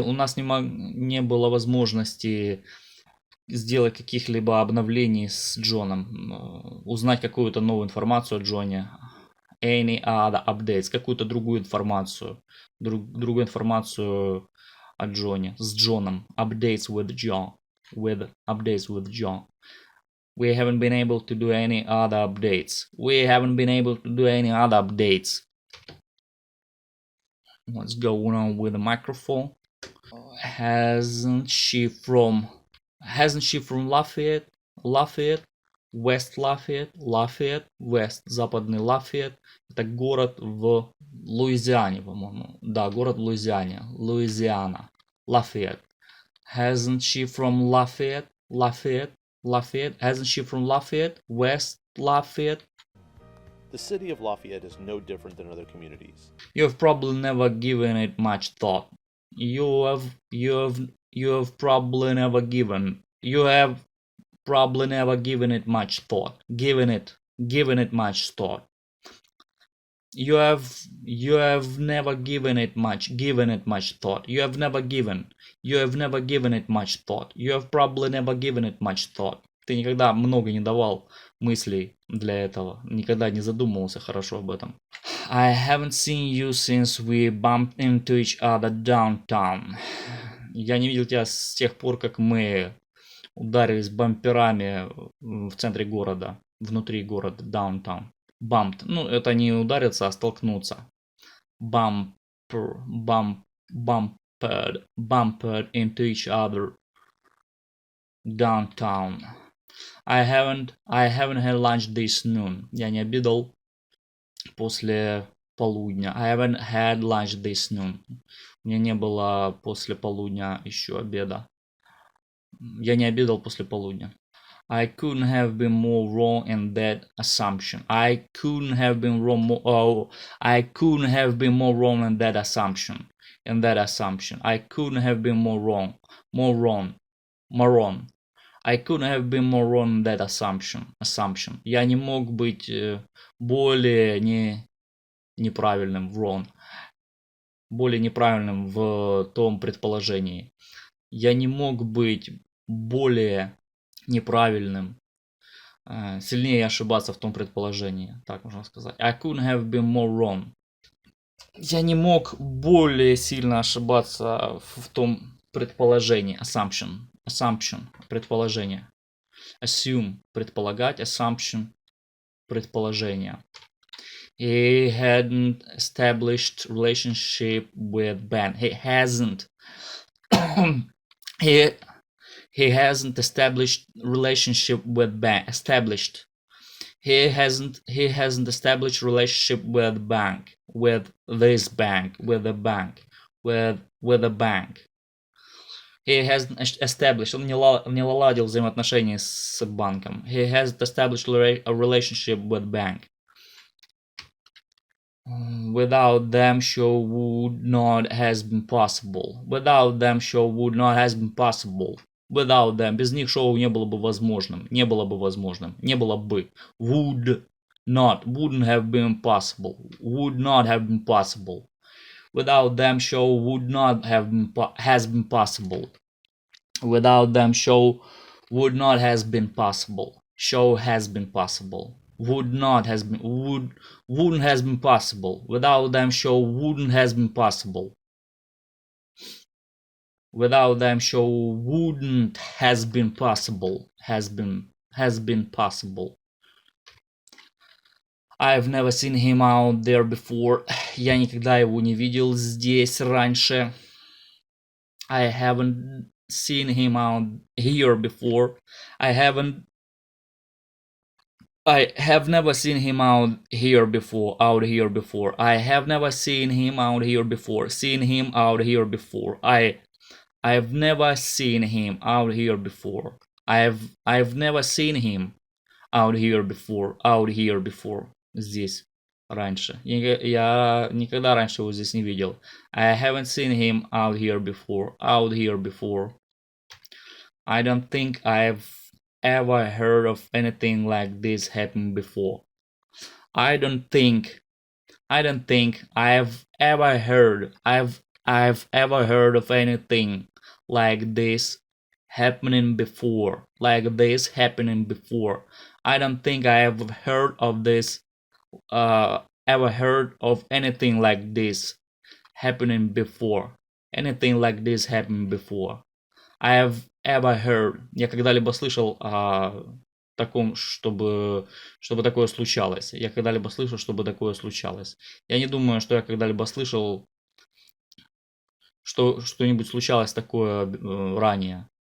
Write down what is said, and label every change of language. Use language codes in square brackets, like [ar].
[ru] У нас не было возможности сделать каких-либо обновлений с Джоном, узнать какую-то новую информацию о Джоне. [en] Any other updates, [ru] какую-то другую информацию, другую информацию о Джоне, с Джоном. [en] Updates with John. We haven't been able to do any other updates. What's going on with the microphone? Hasn't she from Lafayette? West Lafayette, West, [ru] западный Лафайет. Это город в Луизиане, по-моему. Да, город в Луизиане. Луизиана. Lafayette. [en] Hasn't she from Lafayette? Hasn't she from Lafayette? West Lafayette? The city of Lafayette is no different than other communities. You have probably never given it much thought. You have probably never given it much thought. Given it much thought. You have never given it much thought. You have never given it much thought. You have probably never given it much thought. [ru] Ты никогда много не давал мыслей для этого. Никогда не задумывался хорошо об этом. [en] I haven't seen you since we bumped into each other downtown. [ru] Я не видел тебя с тех пор, как мы ударились бамперами в центре города, внутри города, [en] downtown. Bumped. [ru] Ну, это не удариться, а столкнуться. [en] Bumped into each other downtown. I haven't had lunch this noon. [ru] Я не обедал после полудня. [en] I haven't had lunch this noon. [ru] У меня не было после полудня еще обеда. Я не обедал после полудня. [en] I couldn't have been more wrong in that assumption. I couldn't have been more wrong in that assumption. I couldn't have been more wrong. I couldn't have been more wrong in that assumption. [ru] Я не мог быть более неправильным, [en] wrong. [ru] Более неправильным в том предположении. Я не мог быть более неправильным, сильнее ошибаться в том предположении, так можно сказать. [en] I couldn't have been more wrong. [ru] Я не мог более сильно ошибаться в том предположении. Assumption, предположение. Assume, предполагать. [en] Assumption, предположение. He hadn't established relationship with Ben. He hasn't. He hasn't established relationship with Ben. Established. He hasn't established relationship with bank. With this bank. With the bank. With the bank. He hasn't established. [ru] Он не наладил взаимоотношения с банком. [en] He hasn't established a relationship with bank. Without them, show would not has been possible. Without them, show would not has been possible. Without them, [ru] без них шоу не было бы возможным. Не было бы возможным. Не было бы. [en] Would not. Wouldn't have been possible. Would not have been possible. Without them, show would not have been has been possible. Without them, show would not has been possible. Show has been possible. Would not has been wouldn't has been possible. Without them, show wouldn't has been possible. Without them, show wouldn't has been possible. Has been possible. I've never seen him out there before. [ru] Я никогда его не видел здесь раньше. [en] I haven't seen him out here before. I have never seen him out here before. I have never seen him out here before. Seen him out here before. I've never seen him out here before. I've never seen him out here before. Out here before. [ru] Здесь раньше. Я никогда раньше его здесь не видел. [en] I haven't seen him out here before. Out here before. I don't think I've ever heard of anything like this happen before. I don't think I've ever heard ever heard of anything like this happening before. Like this happening before. I don't think I have heard of this ever heard of anything like this happening before. Anything like this happened before. I have ever heard. [ru] Я когда-либо слышал о таком, чтобы такое случалось. Я когда-либо слышал, чтобы такое случалось. Я не думаю, что я когда-либо слышал, что что-нибудь случалось такое ранее.